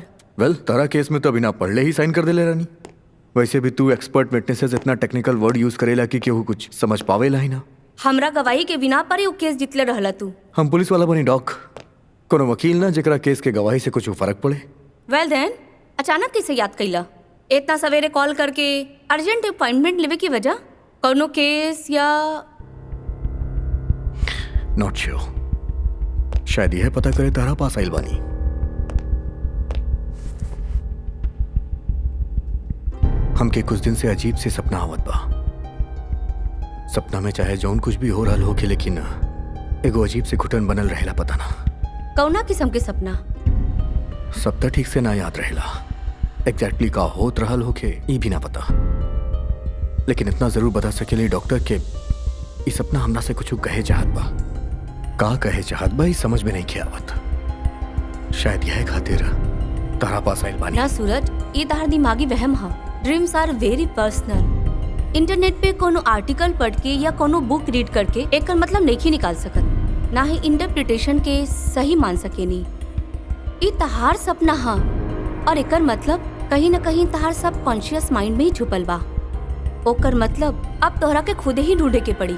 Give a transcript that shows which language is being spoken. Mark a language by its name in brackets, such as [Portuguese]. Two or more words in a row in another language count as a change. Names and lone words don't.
[Bhojpuri] वेल, तारा केस में तो बिना पढ़ले ही साइन कर देले रानी। वैसे भी तू [English] expert witnesses [Bhojpuri] इतना [English] technical word use [Bhojpuri] करेला कि केहू कुछ समझ पावेला ही ना। हमरा गवाही के बिना पर यू केस जितले रहला तू। हम पुलिस वाला बनी डॉक, कोनो वकील ना जेकरा केस के गवाही से कुछ फर्क पड़े। [English] well then, [Bhojpuri] अचानक कैसे याद कैला? इतना सवेरे कॉल करके [English] urgent appointment [Bhojpuri] लेवे की वजह? कोनो केस या? [English] not sure. [Bhojpuri] शायद यह पता करे तारा पास आइल बानी। हमके कुछ दिन से अजीब से सपना आवत बा। सपना में चाहे जौन कुछ भी हो रहा होके, लेकिन एगो अजीब से घुटन बनल रहेला। पता ना कौना किस्म के सपना? सब तो ठीक से ना याद रहेला। एग्जैक्टली का होत रहल होके ई भी ना पता, लेकिन इतना जरूर बता सकेली डॉक्टर के ई सपना हमरा से कुछ कहे चाहत बा। का कहे चाहत बा ई समझ में नहीं के आवत। शायद यह खातिर तारा पास आइल बानी। ना सूरज, ये तार दिमागी वहम हा। [English] Dreams are very personal. [Bhojpuri] इंटरनेट पे कोनो आर्टिकल पढ़ के या कोनो [English] book read [Bhojpuri] करके एकर मतलब नहीं निकाल सकत, ना ही इंटरप्रिटेशन के सही मान सकेनी। ई तहार सपना हा और एकर मतलब कहीं न कहीं तहार [English] subconscious mind [Bhojpuri] में ही छुपल बा। ओकर मतलब अब तोहरा के खुदे ही ढूंढे के पड़ी।